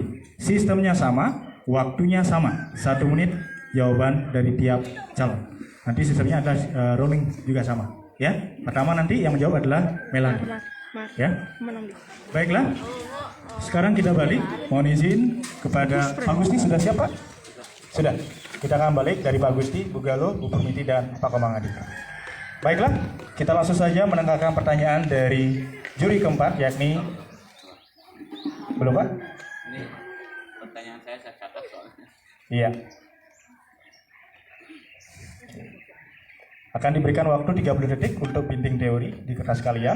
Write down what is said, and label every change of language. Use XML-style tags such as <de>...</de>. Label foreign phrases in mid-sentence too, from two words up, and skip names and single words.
<id>Sistemnya sama, waktunya sama, 1 menit jawaban dari tiap calon. Nanti sistemnya adalah rolling juga sama. Ya, pertama nanti yang menjawab adalah Melani. Ya, baiklah. Sekarang kita balik. Mohon izin kepada Pak Gusti, sudah siap Pak? Sudah. Kita akan balik dari Pak Gusti, Bu Galuh, Bu Permiti, dan Pak Komang Adika. Baiklah, kita langsung saja mendengarkan pertanyaan dari juri keempat, yakni belum Pak? Ini pertanyaan saya catat soalnya. Iya. Akan diberikan waktu 30 detik untuk binting teori di kertas kalian.</id>